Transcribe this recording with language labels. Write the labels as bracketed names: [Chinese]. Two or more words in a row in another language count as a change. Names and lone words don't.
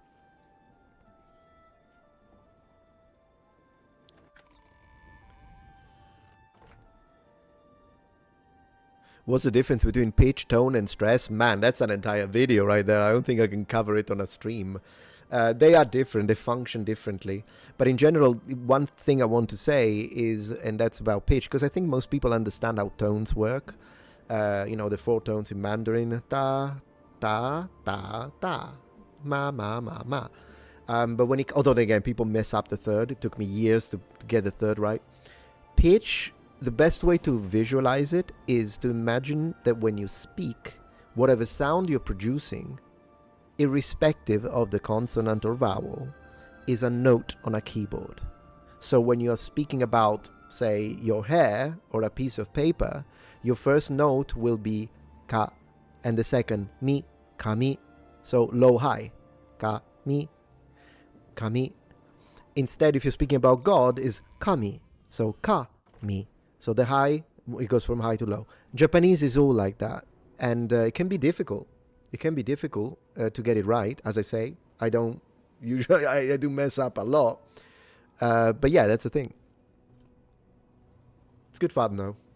[English] What's the difference between pitch, tone, and stress? Man, that's an entire video right there. I don't think I can cover it on a stream. They are different. They function differently. But in general, one thing I want to say is, and that's about pitch, because I think most people understand how tones work. The 4 tones in Mandarin. [Chinese] Ta, ta, ta, ta. Ma, ma, ma, ma. [English] But although again, people mess up the third. It took me years to get the third right. Pitch, the best way to visualize it is to imagine that when you speak, whatever sound you're producing, irrespective of the consonant or vowel, is a note on a keyboard. So when you are speaking about, say, your hair or a piece of paper, your first note will be ka, and the second mi, ka mi. So low high, ka mi, ka mi. Instead, if you're speaking about God, is kami, so ka mi. So the high, it goes from high to low. Japanese is all like that. And it can be difficult. It can be difficult to get it right. As I say, I don't usually, I do mess up a lot. But yeah, that's the thing. It's good fun though.